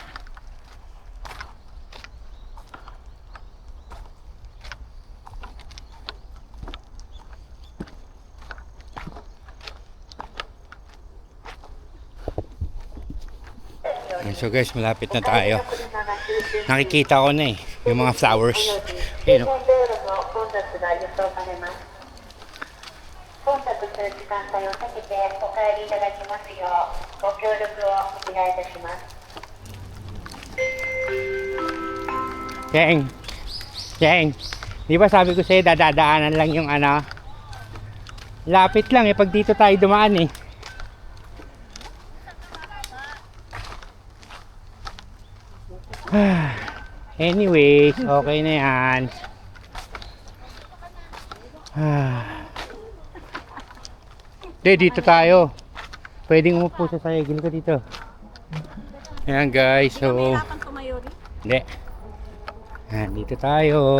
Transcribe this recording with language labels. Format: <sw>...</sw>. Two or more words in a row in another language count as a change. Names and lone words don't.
<en>So guys,</en> <tl>malapit na tayo. Nakikita ko na eh, yung mga flowers. Ayun, oh.</tl> <ja>混雑する時間帯を避けてお帰りいただきますようご協力をお願いいたします。</ja> <tl>Cheng, Cheng, di ba sabi ko sa'yo dadadaanan lang yung ano? Lapit lang eh, pag dito tayo dumaan eh. Anyways, okay na yan. Dito tayo. Pwedeng umupo sa sayo. Gino ka dito. Ayan</tl> <en>guys, so...</en> <tl>Hindi. Ayan, dito tayo.</tl>